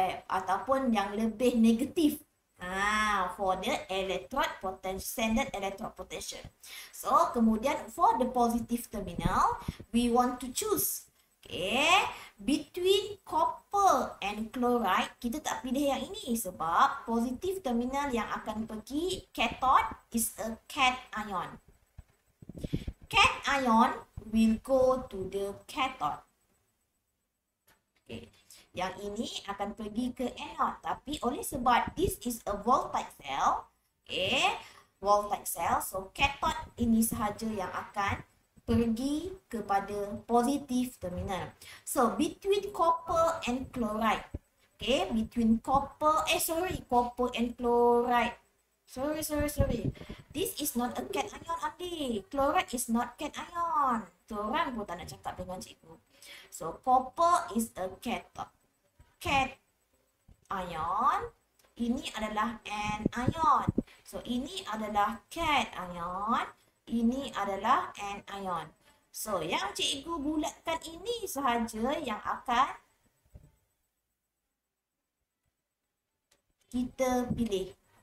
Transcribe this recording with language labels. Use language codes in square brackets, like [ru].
[ms] Ataupun yang lebih negatif. [en] For the standard electrode potential. So, kemudian for the positive terminal, we want to choose. Between copper and chloride, [ms] kita tak pilih yang ini sebab [en] positive terminal [ms] yang akan pergi [en] cathode is a cation ion. Cation ion will go to the cathode. [ms] Yang ini akan pergi ke anode. Tapi oleh sebab [en] this is a voltaic cell, voltaic cell, so cathode [ms] ini sahaja yang akan pergi kepada [en] positive terminal. So between copper and chloride, between copper and chloride. Sorry. This is not a cation ion only. Chloride is not cation ion. [ms] Tu orang pun tak nak cakap dengan cikgu. [en] So copper is a cathode. Cation ion. [ms] Ini adalah anion. So ini adalah cation ion. Ini adalah anion. So yang cikgu bulatkan ini sahaja yang akan kita pilih.